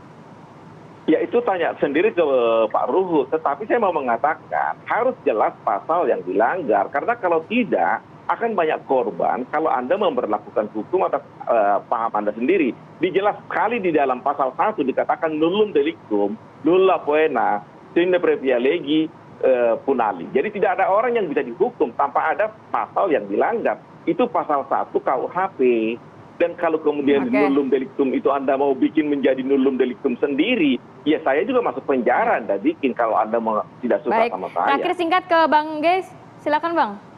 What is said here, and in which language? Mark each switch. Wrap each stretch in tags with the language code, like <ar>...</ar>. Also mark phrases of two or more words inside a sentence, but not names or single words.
<id>Ya itu tanya sendiri ke Pak Ruhut, tetapi saya mau mengatakan harus jelas pasal yang dilanggar, karena kalau tidak akan banyak korban kalau Anda memperlakukan hukum atas paham Anda sendiri. Dijelas sekali di dalam pasal 1 dikatakan</id> <la>nullum delictum, nulla poena, sine previa legi punali.</la> <id>Jadi tidak ada orang yang bisa dihukum tanpa ada pasal yang dilanggar. Itu pasal 1 KUHP. Dan kalau kemudian</id> <la>nullum delictum</la> <id>itu Anda mau bikin menjadi</id> <la>nullum delictum</la> <id>sendiri, ya saya juga masuk penjara Anda bikin kalau Anda tidak suka sama saya. Terakhir singkat ke Bang Geis, silakan Bang.</id>